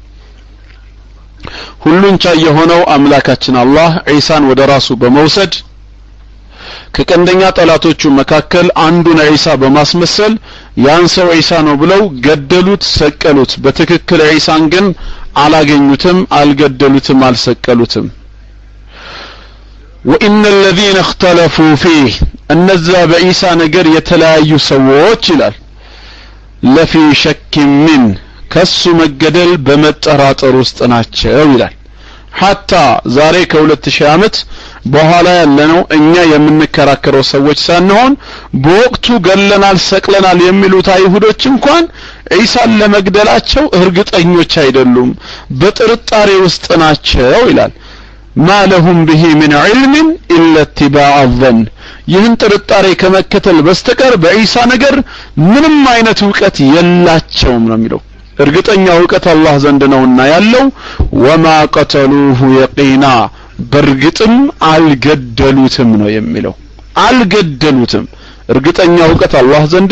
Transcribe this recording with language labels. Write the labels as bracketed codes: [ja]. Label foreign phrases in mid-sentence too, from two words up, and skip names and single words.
[am] ሁሉን ቻይ የሆነው አምላካችን አላህ ኢሳን ወደ ራሱ በመውሰድ ከቀንደኛ ጠላቶቹ መካከል አንዱን ኢሳ በማስመሰል ያን ሰው ኢሳ ነው ብለው ገደሉት ሰቀሉት በትክክል ኢሳን ግን አላገኙትም አልገደሉትም አልሰቀሉትም [ar] وان الذين اختلفوا فيه [am] እነዛ በኢሳ ነገር የተለያዩ ሰዎች ይላል [ar] لفي شك [am] ምን ከሱ መገደል በመጠራጠር ውስጥ ናቸው ይላል حتى ዛሬ ከ2000 ዓመት በኋላ ያለነው እኛ የምንከራከረው ሰዎች ሳንሆን በወቅቱ ገለናል ሰቅለናል የሚሉት አይሁዶች እንኳን ኢሳን ለመግደላቸው እርግጠኞች አይደሉም በጥርጣሬ ውስጥ ናቸው ይላል [ar] ما لهم به من علم الا اتباع الظن [am] ይህን ጥርጣሬ ከመከተል በስተቀር በኢሳ ነገር ምንም አይነት ዕውቀት የላቸውም ነው የሚለው እርግጠኛ ዕውቀት አላህ ዘንድ ነውና ያለው [ar] وما قتلوه يقينا [am] በርግጥም አልገደሉትም ነው የሚለው አልገደሉትም እርግጠኛ ዕውቀት አላህ ዘንድ